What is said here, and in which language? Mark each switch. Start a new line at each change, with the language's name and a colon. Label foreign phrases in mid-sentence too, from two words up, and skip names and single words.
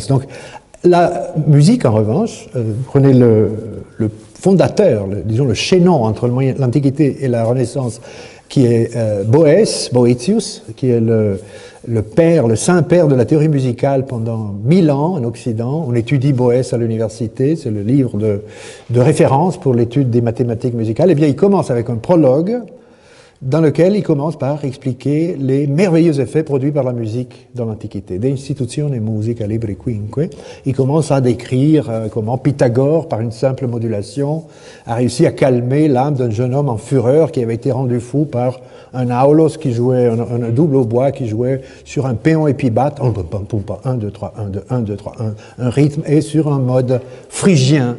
French: Donc, la musique, en revanche, prenez le fondateur, disons le chaînon entre l'Antiquité et la Renaissance, qui est Boëtius, qui est le saint-père de la théorie musicale pendant 1000 ans en Occident. On étudie Boès à l'université, c'est le livre de référence pour l'étude des mathématiques musicales. Eh bien, il commence avec un prologue dans lequel il commence par expliquer les merveilleux effets produits par la musique dans l'Antiquité.
Latin: De institutione musica libri quinque.
French: Il commence à décrire comment Pythagore, par une simple modulation, a réussi à calmer l'âme d'un jeune homme en fureur qui avait été rendu fou par un aulos qui jouait, un double hautbois qui jouait sur un péon épibate, 1, 2, 3, 1, 2, 1, 2, 3, 1, un rythme, et sur un mode phrygien.